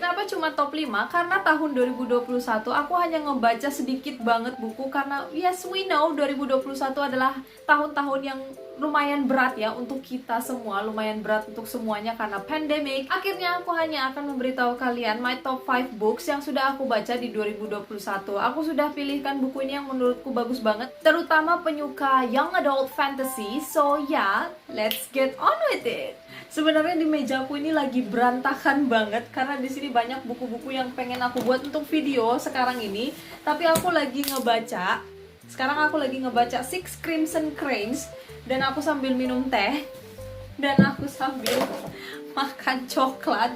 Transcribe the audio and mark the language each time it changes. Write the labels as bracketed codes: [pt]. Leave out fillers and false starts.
[id] Kenapa cuma top 5? Karena tahun 2021 aku hanya ngebaca sedikit banget buku karena [en] yes we know [id] 2021 adalah tahun-tahun yang lumayan berat ya untuk kita semua, lumayan berat untuk semuanya karena pandemic. Akhirnya aku hanya akan memberitahu kalian [en] my top 5 books [id] yang sudah aku baca di 2021. Aku sudah pilihkan buku ini yang menurutku bagus banget, terutama penyuka young adult fantasy. [en] So yeah, let's get on with it. [id] Sebenarnya di mejaku ini lagi berantakan banget karena di sini banyak buku-buku yang pengen aku buat untuk video sekarang ini, tapi aku lagi ngebaca. Sekarang aku lagi ngebaca Six Crimson Cranes dan aku sambil minum teh dan aku sambil makan coklat.